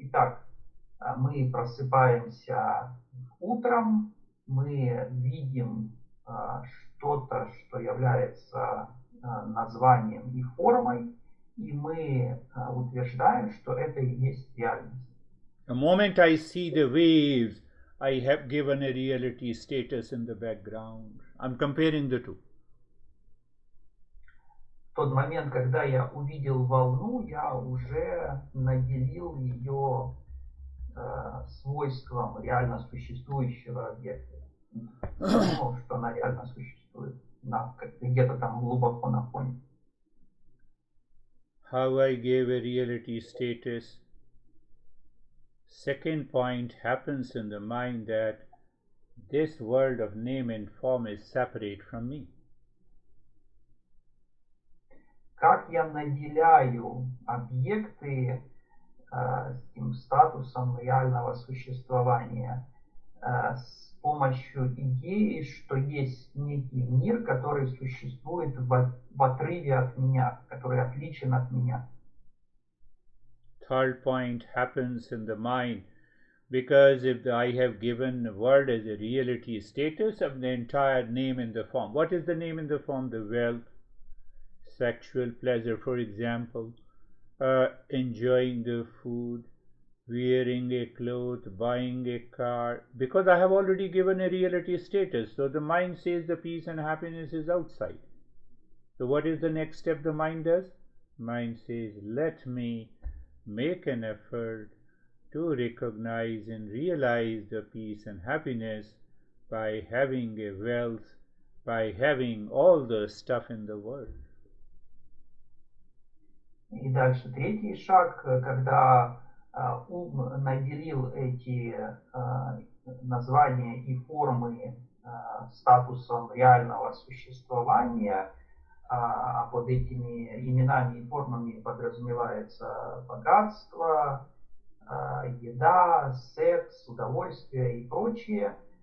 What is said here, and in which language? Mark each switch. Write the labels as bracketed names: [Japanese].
[Russian] Итак, мы просыпаемся утром, мы видим что-то, что является названием и формой, и мы утверждаем, что это и есть реальность. [English] The moment I see the waves, I have given a reality status in the background. I'm comparing the two. [Russian] В тот момент, когда я увидел волну, я уже наделил ее свойством реально существующего объекта. Думал, что она реально существует где-то там глубоко на фоне. [English] How I gave a reality status. Second point happens in the mind, that this world of name and form is separate from me. [Russian] Как я наделяю объекты тем статусом реального существования с помощью идеи, что есть некий мир, который существует в отрыве от меня, который отличен от меня. [English] Third point happens in the mind because if I have given the world as a reality status of the entire name and the form. What is the name and the form? The wealth, sexual pleasure, for example, enjoying the food, wearing a cloth, buying a car, because I have already given a reality status. So the mind says the peace and happiness is outside. So what is the next step the mind does? Mind says, let me make an effort to recognize and realize the peace and happiness by having a wealth, by having all the stuff in the world. [Russian] И дальше третий шаг, когда ум наделил эти названия и формы статусом реального существования, а под этими именами и формами подразумевается богатство, еда, секс, удовольствие и прочее.